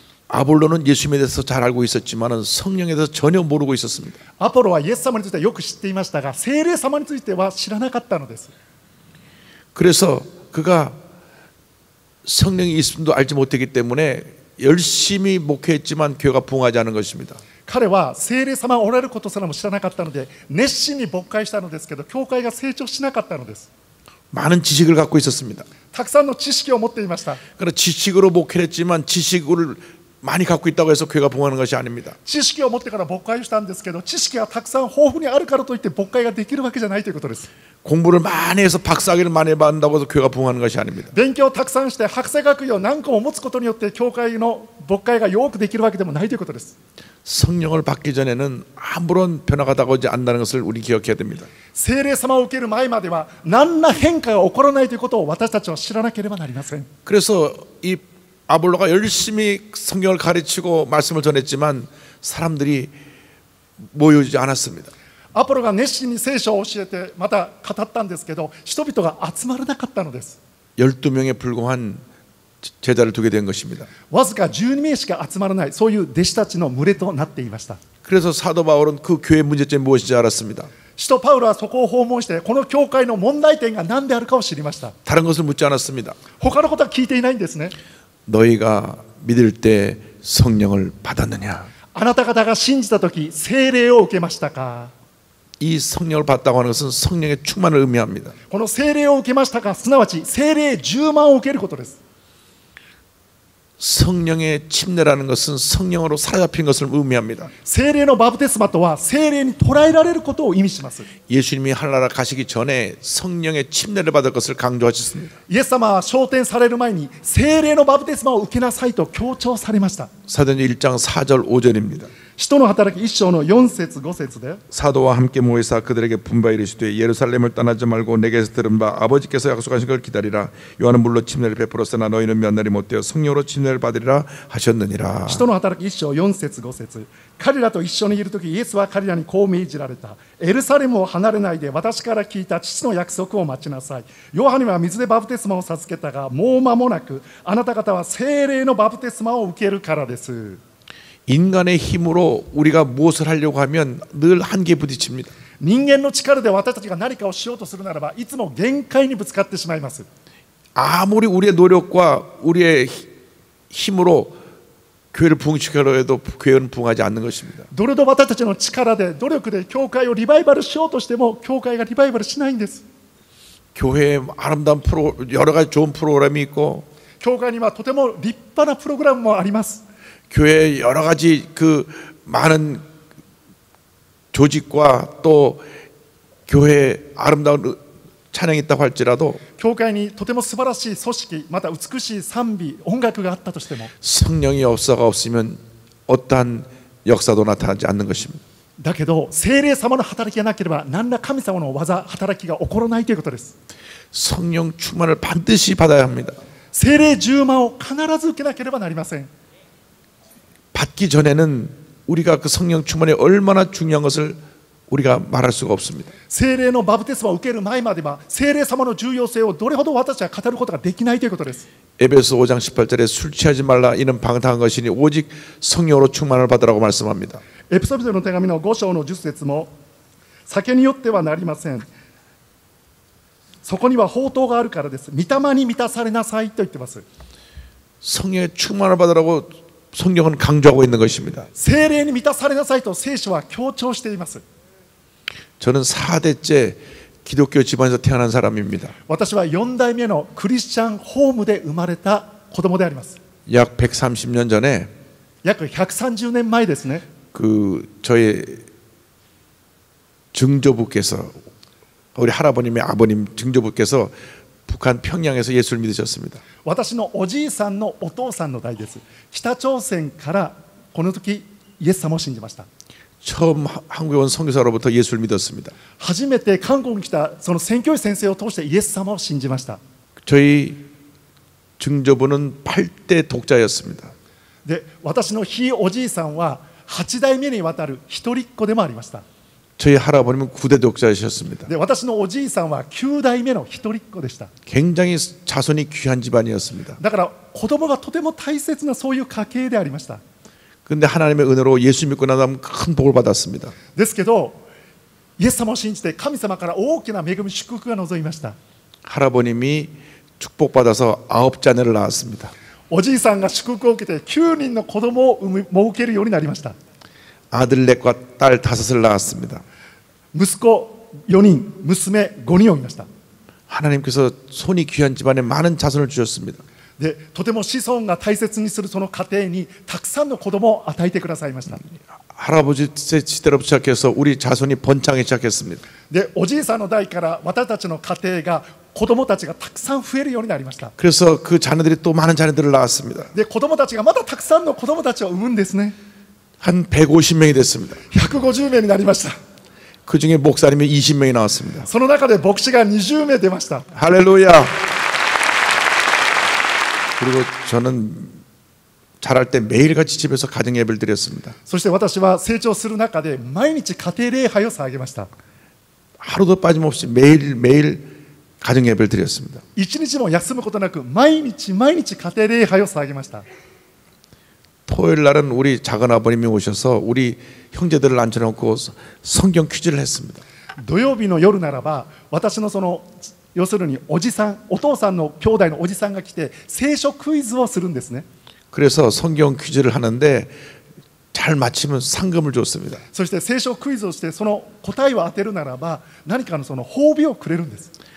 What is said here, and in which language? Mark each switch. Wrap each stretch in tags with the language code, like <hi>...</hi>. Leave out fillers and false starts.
<ko>아볼로는 예수님에 대해서 잘 알고 있었지만 성령에 대해서 전혀 모르고 있었습니다.</ko> <ja>アポロはイエス様についてはよく知っていましたが聖霊様については知らなかったのです。</ja> <ko>그래서 그가 성령이 있음도 알지 못했기 때문에 열심히 목회했지만 교회가 부흥하지 않은 것입니다.</ko> <ja>彼は聖霊様がおられることすらも知らなかったので熱心に牧会したのですけど、教会が成長しなかったのです。</ja> <ko>많은 지식을 갖고 있었습니다.</ko> <ja>たくさんの知識を持っていました。</ja> <ko>그러나 지식으로 목회를 했지만 지식을 많이 갖고 있다고 해서 교회가 부흥하는 것이 아닙니다.</ko> <ja>知識を持ってから牧会をしたんですけど、知識がたくさん豊富にあるからといって牧会ができるわけじゃないということです。</ja> <ko>공부를 많이 해서 박사학위를 많이 받는다고 해서 교회가 부흥하는 것이 아닙니다.</ko> <ja>勉強をたくさんして博士学位を何個も持つことによって教会の牧会がよくできるわけでもないということです。</ja> <ko>성령을 받기 전에는 아무런 변화가 다가오지 않는다는 것을 우리 기억해야 됩니다.</ko> <ja>聖霊様を受ける前までは何ら変化が起こらないということを私たちは知らなければなりません。</ja> <ko>그래서 이 아볼로가 열심히 성경을 가르치고 말씀을 전했지만 사람들이 모여오지 않았습니다.</ko> <ja>アポロが熱心に聖書を教えてまた語ったんですけど、人々が集まらなかったのです。</ja> <ko>12명에 불과한 제자를 두게 된 것입니다.</ko> <ja>わずか12名しか集まらない、そういう弟子たちの群れとなっていました。</ja> <ko>그래서 사도 바울은 그 교회의 문제점이 무엇인지 알았습니다.</ko> <ja>使徒パウロはそこを訪問して、この教会の問題点が何であるかを知りました。</ja> <ko>다른 것을 묻지 않았습니다.</ko> <ja>他のことは聞いていないんですね。</ja> <ko>너희가 믿을 때 성령을 받았느냐?</ko> <ja>あなた方が信じたとき、聖霊を受けましたか？</ja> <ko>이 성령을 받다고 하는 것은 성령의 충만을 의미합니다.</ko> <ja>この聖霊を受けましたか、すなわち聖霊10万を受けることです。</ja> <ko>성령의 침례라는 것은 성령으로 사로잡힌 것을 의미합니다.</ko> <ja>聖霊のバプテスマとは聖霊に捉えられることを意味します。</ja> <ko>예수님이 하늘나라 가시기 전에 성령의 침례를 받을 것을 강조하셨습니다.</ko> <ja>イエス様は昇天される前に聖霊のバプテスマを受けなさいと強調されました。</ja> <ko>사도행전 1장 4절 5절입니다.</ko> <ja>使徒の働き1章の4節5節で</ja> <ko>사도와 함께 모이사 그들에게 분바 이르시되 예루살렘을 떠나지 말고 내게서 들은 바 아버지께서 약속하신 걸 기다리라. 요한은 물로 침례를 베풀었으나 너희는 몇 날이 못되어 성령으로 침례를 받으리라 하셨느니라.</ko> <ja>使徒の働き1章4節5節、彼らと一緒にいるときイエスは彼らにこう命じられた。エルサレムを離れないで私から聞いた父の約束を待ちなさい。ヨハネは水でバプテスマを授けたが、もう間もなくあなた方は聖霊のバプテスマを受けるからです。</ja> <ko>인간의 힘으로 우리가 무엇을 하려고 하면 늘 한계에 부딪힙니다.</ko> <ja>人間の力で私たちが何かをしようとするならばいつも限界にぶつかってしまいます。</ja> <ko>아무리 우리의 노력과 우리의 힘으로 교회를 부흥시키려고 해도 교회는 부흥하지 않는 것입니다.</ko> <ja>どれほど私たちの力で努力で教会をリバイバルしようとしても教会がリバイバルしないんです。</ja> <ko>교회에 아름다운 여러 가지 좋은 프로그램이 있고</ko> <ja>教会にはとても立派なプログラムもあります。</ja> <ko>교회에 여러 가지 그 많은 조직과 또 교회에 아름다운 찬양이 있다고 할지라도</ko> <ja>教会にとても素晴らしい組織、また美しい賛美、音楽があったとしても</ja> <ko>성령의 역사가 없으면 어떠한 역사도 나타나지 않는 것입니다.</ko> <ja>だけど聖霊様の働きがなければ何ら神様の技、働きが起こらないということです。</ja> <ko>성령 충만을 반드시 받아야 합니다.</ko> <ja>聖霊10万を必ず受けなければなりません。</ja> <ko>받기 전에는 우리가 그 성령 충만이 얼마나 중요한 것을 우리가 말할 수가 없습니다.</ko> <ja>聖霊のバプテスマを受ける前までは聖霊様の重要性をどれほど私は語ることができないということです。</ja> <ko>에베소 5장 18절에 술 취하지 말라 이는 방탕한 것이니 오직 성령으로 충만을 받으라고 말씀합니다.</ko> <ja>エペソビトの手紙の5章の10節も酒によってはなりません。そこには法灯があるからです。御霊に満たされなさいと言っています。</ja> <ko>성령의 충만을 받으라고 성경은 강조하고 있는 것입니다.</ko> <ja>聖霊に満たされなさいと聖書は強調しています。</ja> <ko>저는 4대째 기독교 집안에서 태어난 사람입니다.</ko> <ja>私は4代目のクリスチャンホームで生まれた子供であります。</ja> <ko>약 130년 전에</ko> <ja>約130年前ですね。</ja> <ko>그 저의 증조부께서 우리 할아버님의 아버님 증조부께서 북한 평양에서 예수를 믿으셨습니다.</ko> <ja>私のおじいさんのお父さんの代です。北朝鮮からこの時イエス様を信じました。</ja> <ko>처음 한국에 온 선교사로부터 예수를 믿었습니다.</ko> <ja>初めて韓国に来たその宣教師先生を通してイエス様を信じました。</ja> <ko>저희 증조부는 8대 독자였습니다.</ko> <ja>で、私のひいおじいさんは8代目にわたる一人っ子でもありました。</ja> <ko>저희 할아버님은 9대 독자이셨습니다.</ko> <ja>で、私のおじいさんは9代目の一人っ子でした。</ja> <ko>굉장히 자손이 귀한 집안이었습니다.</ko> <ja>だから子供がとても大切なそういう家系でありました。</ja> <ko>그런데 하나님의 은혜로 예수 믿고 나면 큰 복을 받았습니다.</ko> <ja>ですけどイエス様を信じて神様から大きな恵み祝福が望みました。</ja> <ko>할아버님이 축복받아서 9자녀를 낳았습니다.</ko> <ja>おじいさんが祝福を受けて9人の子供をもう受けるようになりました。</ja> <ko>아들 넷과 딸 5을 낳았습니다.</ko> <ja>息子4人、娘5人を見ました。</ja> <ko>하나님께서 손이 귀한 집안에 많은 자손을 주셨습니다.</ko> <ja>でとても子孫が大切にするその家庭にたくさんの子供を与えてくださいました。</ja> <ko>할아버지 시대로부터 시작해서 우리 자손이 번창하기 시작했습니다.</ko> <ja>でおじいさんの代から私たちの家庭が子供たちがたくさん増えるようになりました。</ja> <ko>그래서 그 자녀들이 또 많은 자녀들을 낳았습니다.</ko> <ja>で子供たちがまたたくさんの子供たちを産むんですね。</ja> <ko>한 150명이 됐습니다.</ko> <ja>150名になりました。</ja> <ko>그 중에 목사님이 20명이 나왔습니다.</ko> <ja>その中で牧師が20名出ました。</ja> <ko>할렐루야. 그리고 저는 자랄 때 매일같이 집에서 가정 예배를 드렸습니다.</ko> <ja>そして私は成長する中で毎日家庭礼拝を捧げました。</ja> <ko>하루도 빠짐없이 매일매일 가정 예배를 드렸습니다.</ko> <ja>一日も休むことなく毎日毎日家庭礼拝を捧げました。</ja> <ko>토요일 날은 우리 작은 아버님이 오셔서 우리 형제들을 앉혀놓고 성경 퀴즈를 했습니다.</ko> <ja>土曜日の夜ならば私のその要するにおじさんお父さんの兄弟のおじさんが来て聖書クイズをするんですね。</ja> <ko>그래서 성경 퀴즈를 하는데 잘 맞히면 상금을 줬습니다.</ko> <ja>そして聖書クイズをしてその答えを当てるならば何かのその褒美をくれるんです。</ja>